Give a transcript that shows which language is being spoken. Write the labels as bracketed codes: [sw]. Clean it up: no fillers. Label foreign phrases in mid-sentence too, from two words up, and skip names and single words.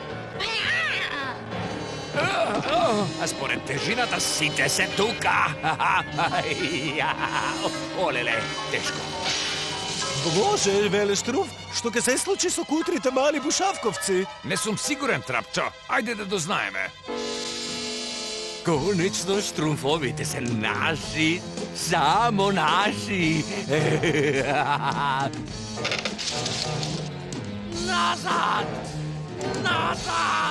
[mk] А според тежината сите се тука. Олеле, тешко. Боже, Veleštrumpf, што ќе се случи со кутрите мали бушавковци? Не сум сигурен, Трапчо. Ајде да дознаеме. Конечно, штрумфовите се наши, само наши. Назад! Назад!